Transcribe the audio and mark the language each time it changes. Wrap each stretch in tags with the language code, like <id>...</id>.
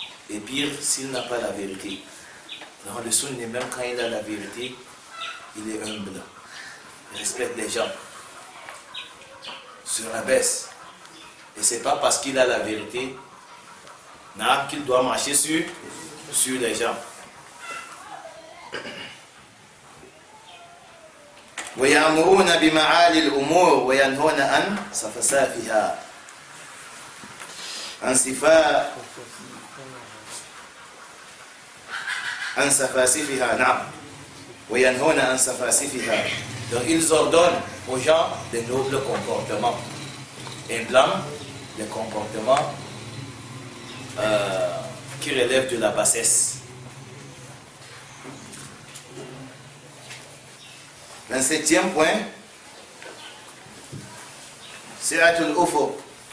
<fr>Et pire, s'il n'a pas la vérité. Dans le sunni, même quand il a la vérité, il est humble. Il respecte les gens. Se rabaisse. Et c'est pas parce qu'il a la vérité qu'il doit marcher sur les gens.</fr> <ar>وَيَأْمُرُونَ بِمَعَالِي الْأُمُورِ وَيَنْهُونَ عَنْ سَفَسَافِهَا عن سفاسفها نعم وينهون عن سفاسفها.</ar> <fr>Donc ils ordonnent aux gens de nobles comportements et blâment les comportements qui relèvent de la bassesse. 27e point, Si'atul Ufuq.</fr>